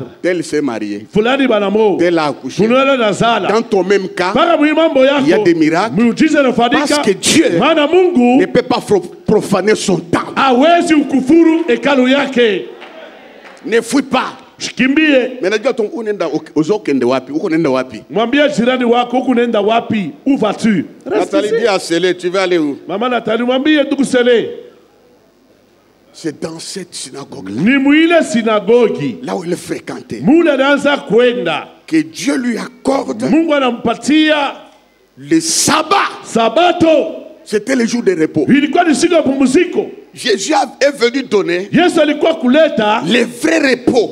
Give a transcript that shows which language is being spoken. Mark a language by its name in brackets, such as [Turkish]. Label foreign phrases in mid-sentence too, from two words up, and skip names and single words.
[French] Tel s'est marié. Tel a accouché. Dans ton même cas, il y a des miracles. Parce que Dieu ne peut pas profaner son temps. Ne fuis pas. Mais [Swahili] mwambie jirani wako huku nenda wapi? [French] Où vas-tu? Nathalie dit à Sélé, tu vas aller où? Maman Nathalie, [Swahili] mwambie ndugu Sélé. [French] C'est dans cette synagogue là où il fréquentait que Dieu lui accorde le sabbat. C'était le jour de repos. Jésus est venu donner les vrais repos.